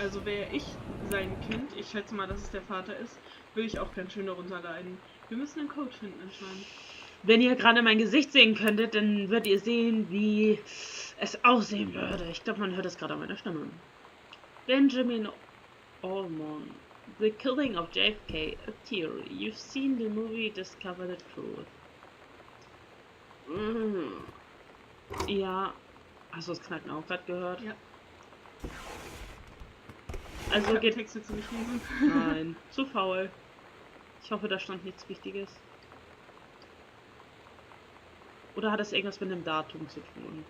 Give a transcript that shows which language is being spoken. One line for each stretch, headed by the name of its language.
German: Also wäre ich sein Kind, ich schätze mal, dass es der Vater ist, will ich auch ganz schön darunter leiden. Wir müssen einen Code finden anscheinend. Wenn ihr gerade mein Gesicht sehen könntet, dann würdet ihr sehen, wie es aussehen würde. Ich glaube, man hört es gerade an meiner Stimme. Benjamin Allman.
English: The Killing of JFK, a theory. You've seen the movie, discover the truth.
German: Ja. Hast du das Knacken auch gerade gehört? Ja. Also geht. Texte zu nicht lesen. Nein, zu faul. Ich hoffe, da stand nichts Wichtiges. Oder hat das irgendwas mit dem Datum zu tun?